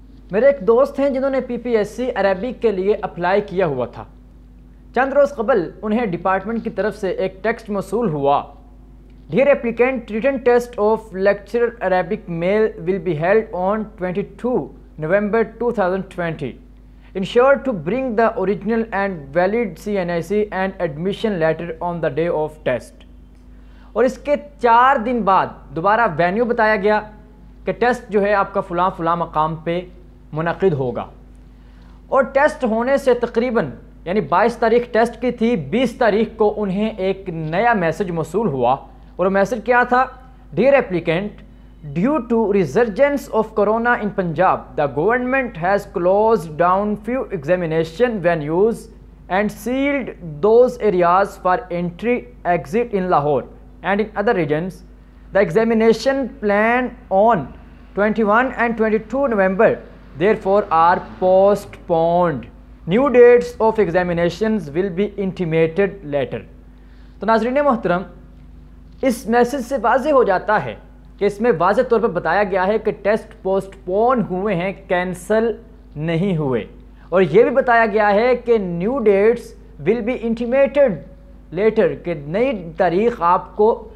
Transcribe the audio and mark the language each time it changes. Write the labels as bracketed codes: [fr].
[ur] میرے ایک دوست ہیں جنہوں نے پی پی ایس سی عربک کے لیے اپلائی کیا ہوا تھا۔ چند روز قبل انہیں ڈپارٹمنٹ کی طرف سے ایک ٹیکسٹ موصول ہوا: [en] Dear applicant, written test of lecture Arabic male will be held on 22 November 2020. Ensure to bring the original and valid CNIC and admission letter on the day of test. [ur] اور اس کے 4 دن بعد دوبارہ وینیو بتایا گیا کہ test جو ہے آپ کا فلاں فلاں مقام پہ منعقد ہوگا۔ اور ٹیسٹ ہونے سے تقریباً یعنی 22 تاریخ ٹیسٹ کی تھی، 20 تاریخ کو انہیں ایک نیا میسج موصول ہوا، اور وہ میسج کیا تھا؟ [en] Dear applicant, due to resurgence of corona in Punjab the government has closed down few examination venues and sealed those areas for entry exit in Lahore and in other regions. The examination planned on 21 and 22 November therefore are postponed. New dates of examinations will be intimated later. [ur] تو ناظرین محترم، اس message سے واضح ہو جاتا ہے کہ اس میں واضح طور پر بتایا گیا ہے کہ ٹیسٹ پوسٹ پون ہوئے ہیں، کینسل نہیں ہوئے، اور یہ بھی بتایا گیا ہے کہ [en] new dates will be intimated later, [ur] کہ نئی تاریخ آپ کو